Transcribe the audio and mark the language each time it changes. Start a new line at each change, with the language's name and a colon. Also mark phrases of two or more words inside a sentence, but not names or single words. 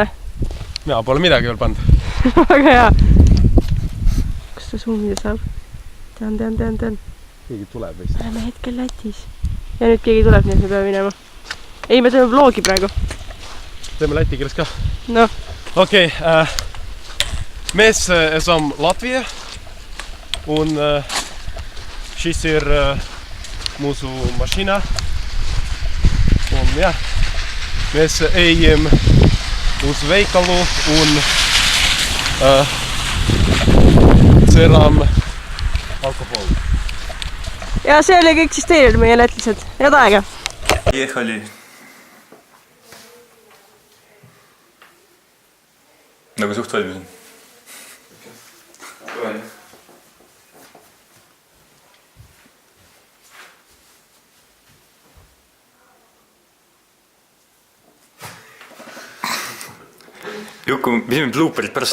Estonian: Mina pole midagi veel pannud. Väga hea. Kas ta zoomida saab? Tean. Keegi tuleb vist. Oleme hetkel Lätis. Ja nüüd keegi tuleb, nii et me peame minema. Ei, me teeme vlogi praegu. Teeme läti keeles ka? No. Okei.
Latvian: Mēs esam Latvija. Un šis ir mūsu mašīna. Un jā, mēs ejam uz veikalu un ceram alkoholi.
Estonian: Ja see oli kõik siis teile, meie lätlased. Head aega! Ехали. Nagu suht valmis on. Juku, mis me blooperid pärast?